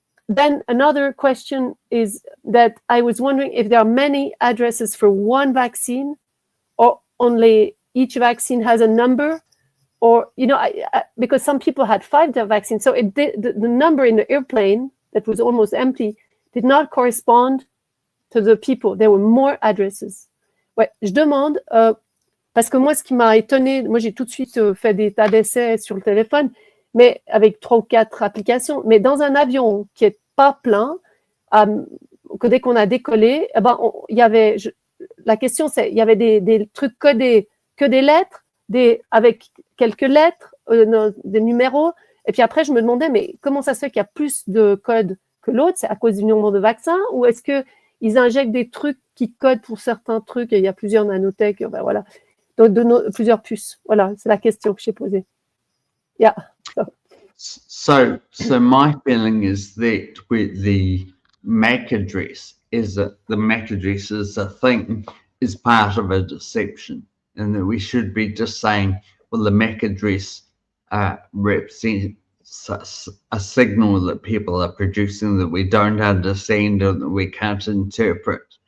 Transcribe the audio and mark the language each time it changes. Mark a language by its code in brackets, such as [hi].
[en] Then another question is that I was wondering if there are many addresses for one vaccine, or only each vaccine has a number, or, you know, because some people had 5 vaccines, so the number in the airplane that was almost empty did not correspond to the people. There were more addresses. [fr] Ouais, je demande, parce que moi, ce qui m'a étonné, moi, j'ai tout de suite fait des tas d'essais sur le téléphone, mais avec 3 ou 4 applications. Mais dans un avion qui est pas plein, que dès qu'on a décollé, eh ben, il y avait, la question c'est, il y avait des trucs codés, que des lettres, avec quelques lettres, des numéros. Et puis après, je me demandais, mais comment ça se fait qu'il y a plus de codes que l'autre? C'est à cause du nombre de vaccins, ou est-ce que ils injectent des trucs qui codent pour certains trucs, et il y a plusieurs nanotech, ben voilà. Donc, plusieurs puces. Voilà, c'est la question que j'ai posée. [en] Yeah. So my feeling is that with the MAC address, is that the MAC address is a thing, is part of a deception, and that we should be just saying, well, the MAC address represents a signal that people are producing that we don't understand or that we can't interpret.